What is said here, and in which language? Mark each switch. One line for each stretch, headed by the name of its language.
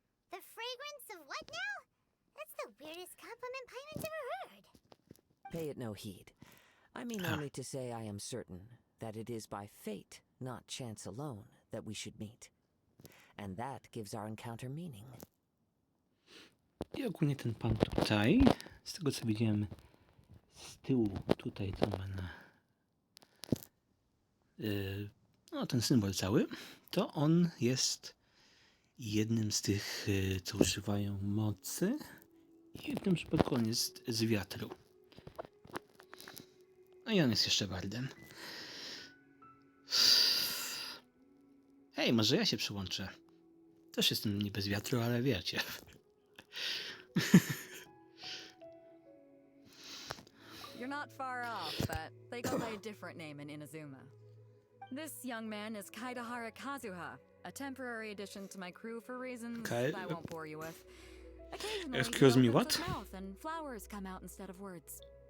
English: The fragrance of what now? That's the weirdest compliment Paimon's ever heard. Pay it no heed. I mean only to say I am certain that it is by fate, not chance alone, that we should meet. And that gives our encounter meaning.
Polish: I ogólnie ten pan tutaj, z tego co widziałem z tyłu, tutaj to ma na... no ten symbol cały, to on jest jednym z tych, co używają mocy i w tym przypadku on jest z wiatru. No i on jest jeszcze bardem. Hej, może ja się przyłączę. Też jestem niby z wiatru, ale wiecie.
English: You're not far off, but they go by a different name in Inazuma. This young man is Kaidahara Kazuha, a temporary addition to my crew for reasons I won't bore you with. Occasionally, Excuse me, he opens what? his mouth and flowers come out instead of words.